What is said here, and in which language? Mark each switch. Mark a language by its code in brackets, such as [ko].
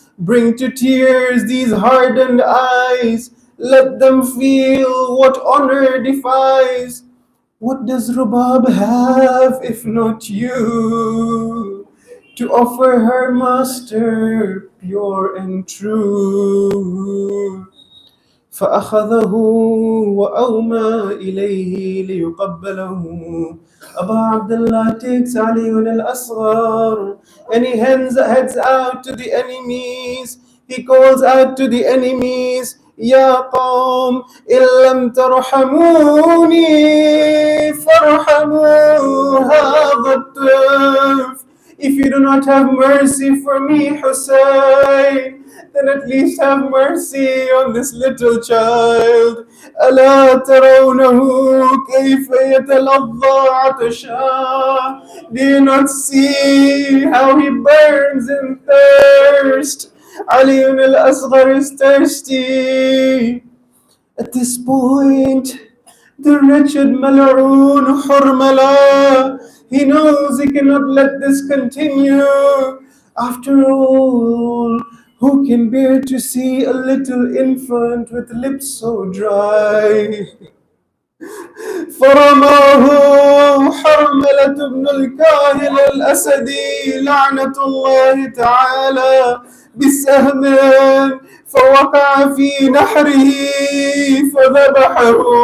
[en] Bring to tears these hardened eyes, let them feel what honor defies. What does Rubab have if not you to offer her master pure and true? [ar] فأخذه وأومى إليه ليقبله. [en] Abu Abdullah takes Ali al-Asghar and he heads out to the enemies. He calls out to the enemies, [ar] يا قوم إن لم ترحموني فارحموا هذا الطفل. [en] If you do not have mercy for me, Hussein, then at least have mercy on this little child. [ar] ألا ترونه كيف يتلظى عطشا. [en] Do you not see how he burns in thirst? Ali al-Asghar is thirsty. At this point, the wretched Mal'oon Hurmala, he knows he cannot let this continue. After all, who can bear to see a little infant with lips so dry? [ar] فرماه حرملة بن الكاهل الأسدي لعنة الله تعالى بسهم فوقع في نحره فذبحه.